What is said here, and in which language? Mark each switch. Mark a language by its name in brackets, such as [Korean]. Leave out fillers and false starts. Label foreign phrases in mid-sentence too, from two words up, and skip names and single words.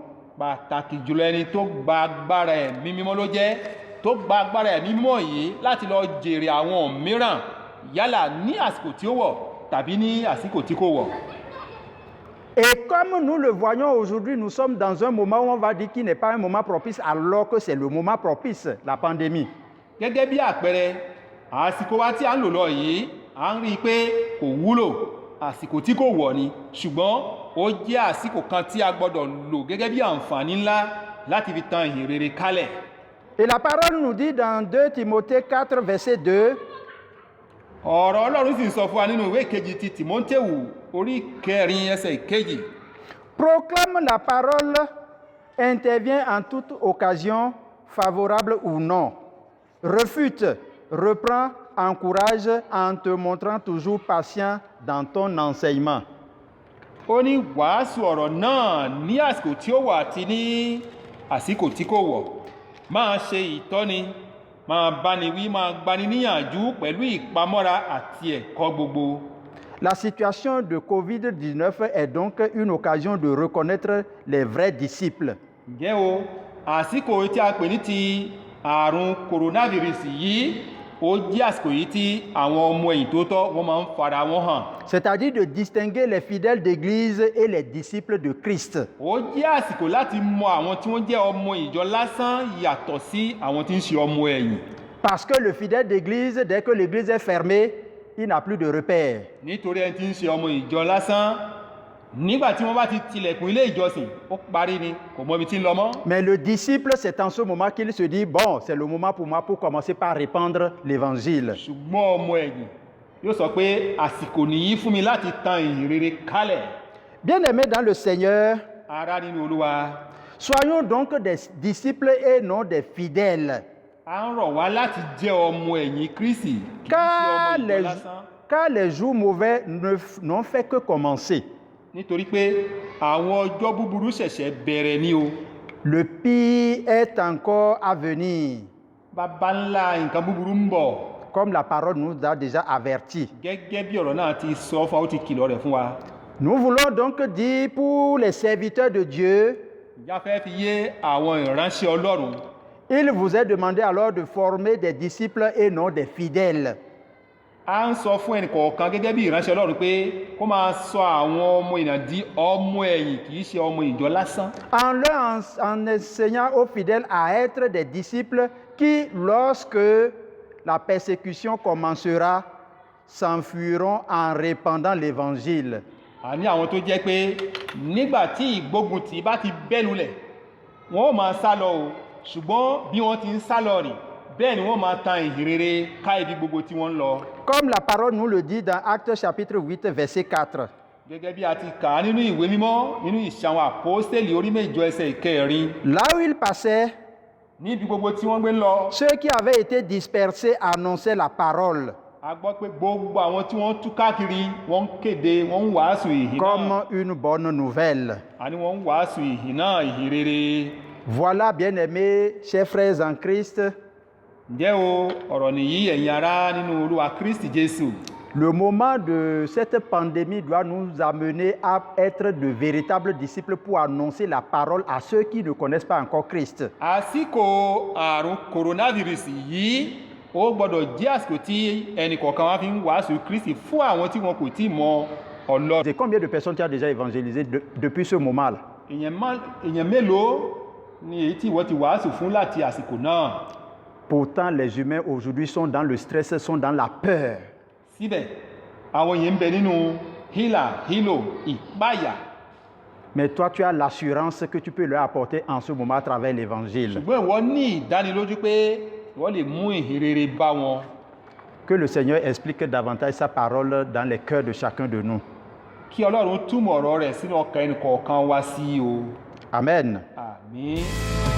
[Yoruba] Pàtàkì jùlọ ẹni tó gba agbára ẹ̀mí mímọ́ ló jẹ́ tó gba agbára ẹ̀mí mímọ́ yìí láti lọ jèrè àwọn mìíràn yálà ní àsìkò tí ó wọ̀ tàbí ní àsìkò tí kò wọ̀. [French] Et comme nous le voyons aujourd'hui, nous sommes dans un moment où on va dire qu'il n'est pas un moment propice alors que c'est le moment propice, la pandémie. [Yoruba] Gẹ́gẹ́ bí àpẹẹrẹ àsìkò wa tí a ń lò lọ yìí a ń rí i pé kò wúlò àsìkò tí kò wọ̀ ni ṣùgbọ́n ó jẹ́ àsìkò kan tí a gbọ́dọ̀ lò gẹ́gẹ́ bí àǹfààní ńlá láti fi tan ìhìnrere kálẹ̀. [French] Et la parole nous dit dans 2 Timothée 4, verset 2. [Yoruba] Ọ̀rọ̀ Ọlọ́run sì ń sọ fún wa nínú ìwé kejì ti Tìmótèù orí 4 ẹsẹ̀ 2. [French] Proclame la parole, intervient en toute occasion, favorable ou non. Refute, reprend, encourage en te montrant toujours patient dans ton enseignement. [Yoruba] Ó ní wàásù ọ̀rọ̀ náà ní àsìkò tí ó wà àti ní àsìkò tí kò wọ̀. Máa ṣe ìtọ́ni, máa báni wí, máa gbani níyànjú pẹ̀lú ìpamọ́ra àti ẹ̀kọ́ gbogbo. [French] La situation de Covid-19 est donc une occasion de reconnaître les vrais disciples. [Yoruba] Ǹjẹ́ o, àsìkò tí a pè ní ti àrùn coronavirus yìí, ó jẹ́ àsìkò yìí tí àwọn ọmọ ẹ̀yìn tó tọ́ wọ́n máa ń fara wọn hàn. [French] C'est-à-dire de distinguer les fidèles d'Église et les disciples de Christ. [Yoruba] Ó jẹ́ àsìkò láti mọ àwọn tí wọ́n jẹ́ ọmọ ìjọ lásán yàtọ̀ sí àwọn tí ń ṣe ọmọ ẹ̀yìn. [French] Parce que le fidèle d'Église, dès que l'Église est fermée, il n'a plus de repère. [Yoruba] Nítorí ẹni tí ń ṣe ọmọ ìjọ lásán nígbà tí wọ́n bá ti tilẹ̀kùn ilé ìjọsìn ó parí ni kò mọ ibi tí ń lọ mọ́. [French] Mais le disciple, c'est en ce moment qu'il se dit, bon, c'est le moment pour moi pour commencer par répandre l'évangile. [Yoruba] Ṣùgbọ́n ọmọ ẹ̀yìn yóò sọ pé àsìkò nìyí fún mi láti tan ìhìnrere kálẹ̀. [French] Bien-aimés dans le Seigneur, [Yoruba] Ará nínú Olúwa, [French] soyons donc des disciples et non des fidèles. [Yoruba] a ń rọ̀ wá láti jẹ́ ọmọ ẹ̀yìn Kristi kì í ṣe ọmọ ìjọ lásán. [French] Car les jours mauvais n'ont fait que commencer. [Yoruba] Nítorí pé àwọn ọjọ́ búburú ṣẹ̀ṣẹ̀ bẹ̀rẹ̀ ni o. [French] Le pire est encore à venir. [Yoruba] Baba ńlá nǹkan búburú ń bọ̀. [French] Comme la parole nous a déjà avertis. [Yoruba] Gẹ́gẹ́ bí ọ̀rọ̀ náà ti sọ fún wa, ó ti kìlọ̀ rẹ̀ fún wa. [French] Nous voulons donc dire pour les serviteurs de Dieu, [Yoruba] Ìjà fẹ́ fi yé àwọn ìránṣẹ́ Ọlọ́run. [French] il vous est demandé alors de former des disciples et non des fidèles. [Yoruba] A ń sọ fún ẹnì kọ̀ọ̀kan gẹ́gẹ́ bí ìránṣẹ́ Ọlọ́run pé kó máa sọ àwọn ọmọ ènìyàn di ọmọ ẹ̀yìn kì í ṣe ọmọ ìjọ lásán. [French] En enseignant aux fidèles à être des disciples qui, lorsque la persécution commencera, s'enfuiront en répandant l'évangile. [Yoruba] Àní àwọn tó jẹ́ pé nígbà tí ìgbóguntì bá ti bẹ́lulẹ̀ wọ́n ó máa sá lọ o ṣùgbọ́n bí wọ́n ti ń sá lọ rìn bẹ́ẹ̀ ni wọ́n máa tan ìhìnrere ká ibi gbogbo tí wọ́n ń lọ. [French] Comme la parole nous le dit dans Actes chapitre 8, verset 4. [Yoruba] Gẹ́gẹ́ bí a ti kà á nínú ìwé mímọ́ nínú ìṣe àwọn àpọ́stélì orí 8 ẹsẹ̀ ìkẹrin. [French] Là où ils passaient, [Yoruba] níbi gbogbo tí wọ́n gbé ń lọ. [French] ceux qui avaient été dispersés annonçaient la parole. [Yoruba] A gbọ́ pé gbogbo àwọn tí wọ́n tú káàkiri wọ́n ń kéde wọ́n ń wàásù ìhìn náà. [French] Comme une bonne nouvelle. [Yoruba] Àní wọ́n ń wàásù ìhìn náà ìhìn rere. [French] Voilà, bien-aimés, chers frères en Christ, [Yoruba] Ǹjẹ́ o ọ̀rọ̀ nìyí ẹ̀yin ará nínú Olúwa Kristi Jésù. [French] le moment de cette pandémie doit nous amener à être de véritables disciples pour annoncer la parole à ceux qui ne connaissent pas encore Christ. [Yoruba] Àsìkò àrùn coronavirus yìí ó gbọ́dọ̀ jẹ́ àsìkò tí ẹnì kọ̀ọ̀kan wá fi ń wàásù Kristi fún àwọn tí wọn kò tí ì mọ Ọlọ́run. [French] Et combien de personnes tu as déjà évangélisé depuis ce moment-là? [Yoruba] Èèyàn mélòó ni èyí tí ìwọ ti wàásù fún láti àsìkò náà? [French] Pourtant, les humains aujourd'hui sont dans le stress, sont dans la peur. [Yoruba] Síbẹ̀ àwọn yìí ń bẹ nínú hílò ìpáyà. [French] Mais toi, tu as l'assurance que tu peux leur apporter en ce moment à travers l'évangile. [Yoruba] Ṣùgbọ́n ìwọ ní ìdánilójú pé ìwọ lè mú ìhìnrere bá wọn. [French] Que le Seigneur explique davantage sa parole dans les cœurs de chacun de nous. [Yoruba] Kí Ọlọ́run túmọ̀ ọ̀rọ̀ rẹ̀ sínú ọkàn ẹnì kọ̀ọ̀kan wá sí o. [French] Amen. [Yoruba] Àmín.